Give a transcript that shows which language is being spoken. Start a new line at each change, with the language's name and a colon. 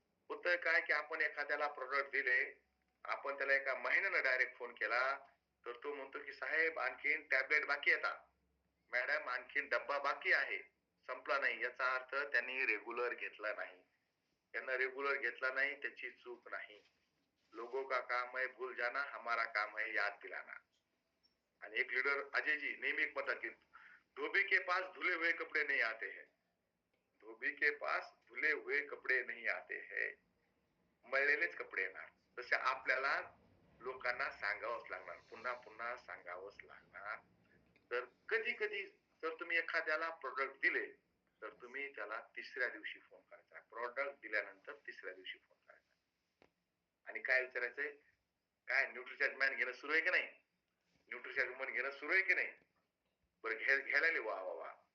Marathi: होतंय काय की आपण एखाद्याला प्रोडक्ट दिले, आपण त्याला एका महिन्यानं डायरेक्ट फोन केला तर तो म्हणतो की साहेब आणखीन टॅबलेट बाकी येतात, मॅडम आणखीन डब्बा बाकी आहे, संपला नाही. याचा अर्थ त्यांनी रेग्युलर घेतला नाही. त्यांना रेग्युलर घेतला नाही त्याची चूक नाही.
Hindi: लोगों का काम है भूल जाना, हमारा काम है याद दिलाना.
Marathi: आणि एक लीडर अजय जी नेहमी एक म्हणतात की
Hindi: धोबी के पास धुले हुए कपडे नहीं आते हैं, धोबी के पास धुले हुए कपडे नहीं आते हैं,
Marathi: मळलेलेच कपडे येणार. तसे आपल्याला लोकांना सांगावंच लागणार, पुन्हा पुन्हा सांगावंच लागणार. तर कधी कधी जर तुम्ही एखाद्याला प्रोडक्ट दिले तर तुम्ही त्याला 3ऱ्या दिवशी फोन करायचा. प्रोडक्ट दिल्यानंतर 3ऱ्या दिवशी फोन करायचा आणि काय विचारायचंय, काय न्यूट्रिचार्ज मॅन घेणं सुरू आहे की नाही, न्यूट्रिचार्ज मॅन घेणं सुरू आहे की नाही, बरं घ्यायला वा वा वा.